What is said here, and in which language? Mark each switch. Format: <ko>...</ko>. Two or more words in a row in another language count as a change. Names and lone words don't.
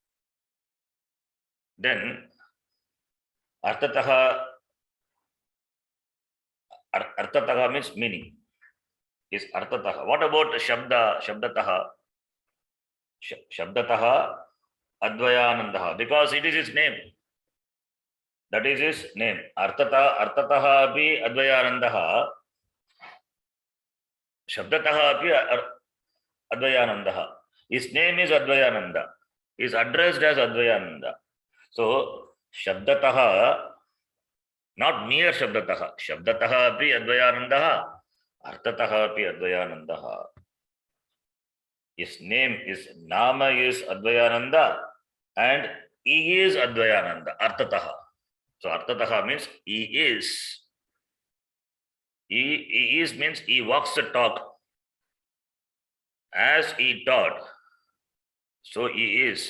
<en>Then Artataha means meaning. Is Artataha. What about Shabda? Shabdataha.</en> <sa>शब्दतः अद्वयानन्दः.</sa> <en>Because it is his name. That is his name.</en> <sa>अर्थतः अपि अद्वयानन्दः। शब्दतः अपि अद्वयानन्दः.</sa> <en>His name is Advayananda. He is addressed as Advayananda. So Shabdataha, not mere Shabdataha.</en> <sa>शब्दतः अपि अद्वयानन्दः। अर्थतः अपि अद्वयानन्दः.</sa> <en>His name is Nama is Advayananda and he is Advayananda. Artataha. So Artataha means he is. He is means he walks the talk. As he taught, so he is.</en>